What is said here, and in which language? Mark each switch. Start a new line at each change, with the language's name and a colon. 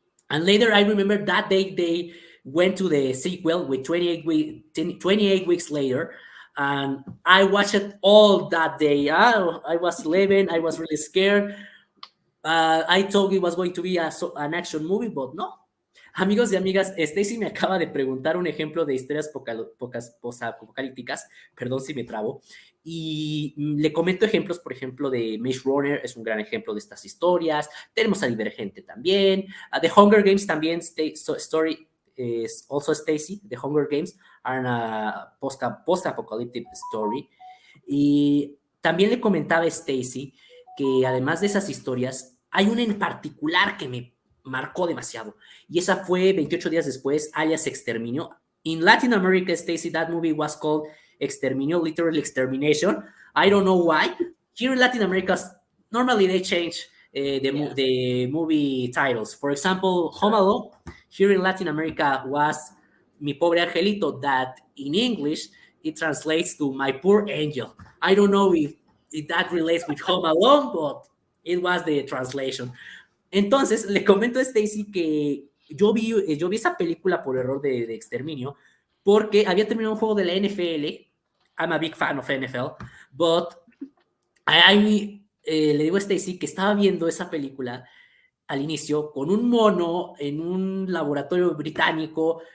English: And later, I remember that they went to the sequel with 28 weeks later, and I watched it all that day. I was 11. I was really scared. I thought it was going to be an action movie, but no.
Spanish: Amigos y amigas, Stacy me acaba de preguntar un ejemplo de historias posapocalípticas, perdón si me trabo, y le comento ejemplos, por ejemplo, de Maze Runner, es un gran ejemplo de estas historias. Tenemos a Divergente también, a The Hunger Games también,
English: story is also Stacy. The Hunger Games are a post-apocalyptic story.
Spanish: Y también le comentaba a Stacy que además de esas historias, hay una en particular que me marcó demasiado. Y esa fue 28 días después, alias Exterminio.
English: In Latin America, Stacy, that movie was called Exterminio, literally extermination. I don't know why. Here in Latin America, normally they change the movie titles. For example, Home Alone, here in Latin America was Mi Pobre Angelito, that in English, it translates to My Poor Angel. I don't know if that relates with Home Alone, but it was the translation.
Spanish: Entonces, le comento a Stacy que yo vi esa película por error de Exterminio, porque había terminado un juego de la NFL.
English: I'm a big fan of NFL, but
Spanish: le digo a Stacy que estaba viendo esa película al inicio con un mono en un laboratorio británico.